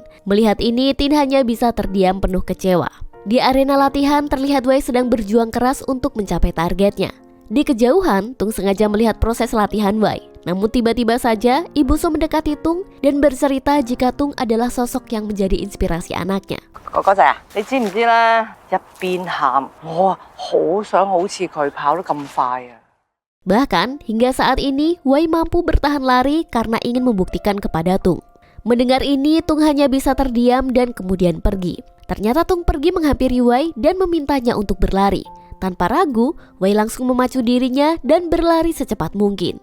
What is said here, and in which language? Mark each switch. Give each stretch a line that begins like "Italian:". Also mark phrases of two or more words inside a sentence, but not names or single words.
Indonesian: Melihat ini, Tin hanya bisa terdiam penuh kecewa. Di arena latihan, terlihat Wei sedang berjuang keras untuk mencapai targetnya. Di kejauhan, Tung sengaja melihat proses latihan Wei. Namun tiba-tiba saja, Ibu So mendekati Tung dan bercerita jika Tung adalah sosok yang menjadi inspirasi anaknya.
Cantonese: 哥哥仔啊，你知唔知咧？一邊喊，我好想好似佢跑得咁快啊！
Indonesian: Bahkan, hingga saat ini, Wei mampu bertahan lari karena ingin membuktikan kepada Tung. Mendengar ini, Tung hanya bisa terdiam dan kemudian pergi. Ternyata Tung pergi menghampiri Wei dan memintanya untuk berlari. Tanpa ragu, Wei langsung memacu dirinya dan berlari secepat mungkin.